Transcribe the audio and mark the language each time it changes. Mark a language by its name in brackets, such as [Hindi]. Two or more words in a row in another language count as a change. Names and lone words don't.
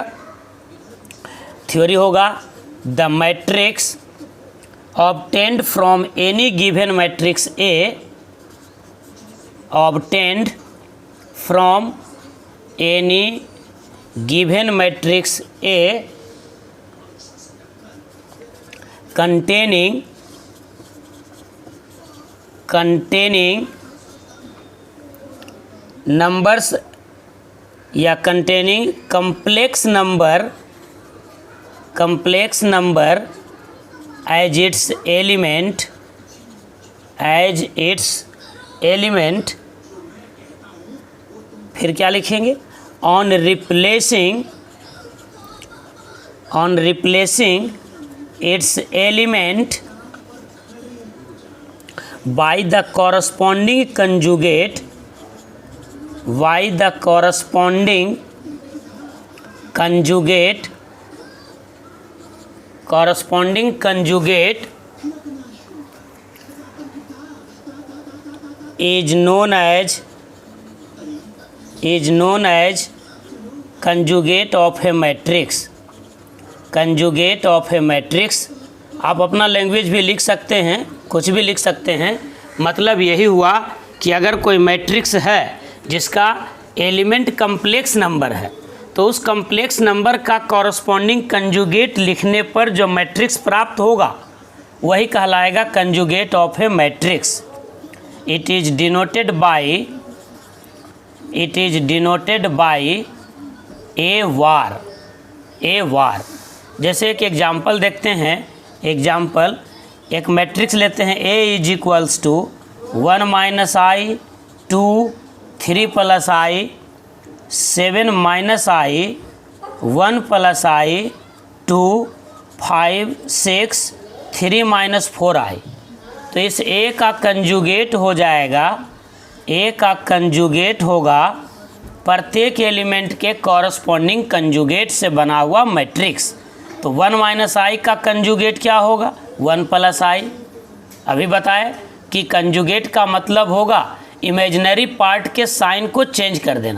[English] थ्योरी होगा the matrix obtained from any given matrix A, obtained from any given matrix A containing numbers या containing complex number as its element, [Hindi] फिर क्या लिखेंगे, [English] on replacing its element by the corresponding conjugate is known as conjugate of a matrix। conjugate of a matrix [Hindi] आप अपना लैंग्वेज भी लिख सकते हैं, कुछ भी लिख सकते हैं। मतलब यही हुआ कि अगर कोई मैट्रिक्स है जिसका एलिमेंट [English] complex number [Hindi] है तो उस [English] complex number [Hindi] का [English] corresponding conjugate [Hindi] लिखने पर जो मैट्रिक्स प्राप्त होगा वही कहलाएगा [English] conjugate of a matrix. it is denoted by A bar. [Hindi] जैसे एक एग्जाम्पल देखते हैं। एग्जाम्पल, एक मैट्रिक्स लेते हैं A = 1 - i 2 3 + i 7 - i 1 + i 2 5 6 3 - 4i। तो इस A का कंजुगेट हो जाएगा, A का कंजुगेट होगा प्रत्येक एलिमेंट के कॉरस्पॉन्डिंग कंजुगेट से बना हुआ मैट्रिक्स। तो 1 - i का कंजुगेट क्या होगा, 1 + i। अभी बताए कि कंजुगेट का मतलब होगा [English] imaginary part [Hindi] के साइन को चेंज कर देना।